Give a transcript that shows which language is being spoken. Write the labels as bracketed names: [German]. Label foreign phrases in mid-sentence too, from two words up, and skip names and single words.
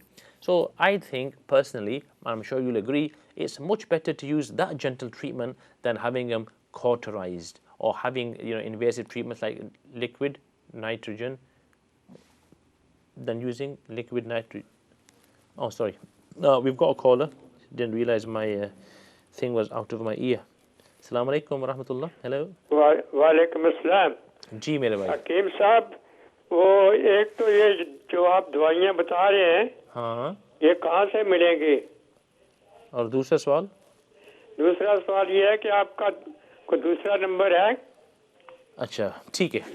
[English] So I think personally, I'm sure you'll agree, it's much better to use that gentle treatment than having them cauterized or having invasive treatments like liquid nitrogen, than using liquid nitrogen. Oh, sorry. We've got a caller. Didn't realize my thing was out of my ear. [Arabic] السلام عليكم ورحمة الله. [English] Hello. [Arabic] وعليكم السلام. [Hindi] जी मेरे भाई. हकीम साहब, वो एक तो ये जो आप दवाइयाँ बता रहे हैं, हाँ, ये कहाँ से मिलेंगी? और दूसरा सवाल ये है कि आपका कोई दूसरा नंबर है? अच्छा, ठीक है,